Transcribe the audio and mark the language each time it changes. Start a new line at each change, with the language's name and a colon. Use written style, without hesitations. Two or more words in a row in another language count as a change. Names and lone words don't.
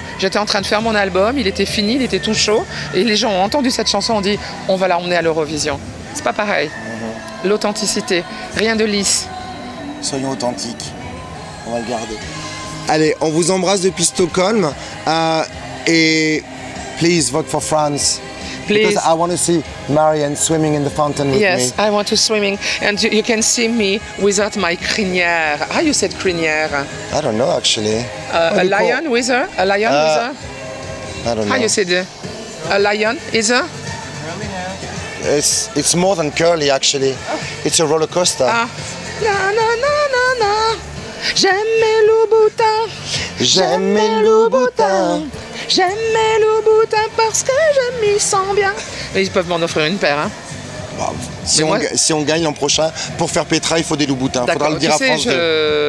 French: J'étais en train de faire mon album, il était fini, il était tout chaud. Et les gens ont entendu cette chanson, ont dit, on va la emmener à l'Eurovision. C'est pas pareil. L'authenticité, rien de lisse. Soyons authentiques. On va le garder. Allez, on vous embrasse depuis Stockholm.
English: Et please vote for France. Please. Because I want to see Marianne swimming in the fountain with me. Yes, I want to swimming. And you can see me without
French: my crinière.
English: How you said crinière? I don't know actually. A lion with her? A lion with her? I don't know. How you said a lion is her? It's more than curly actually. It's a roller coaster. Ah. Na na na na na.
French: J'aime mes Louboutins. J'aime mes Louboutins. J'aime mes Louboutins parce que je m'y sens bien. Et ils peuvent m'en offrir une paire. Hein. Wow. Si on gagne l'an prochain, pour faire Petra, il faut des Louboutins. Il faudra le dire à France 2.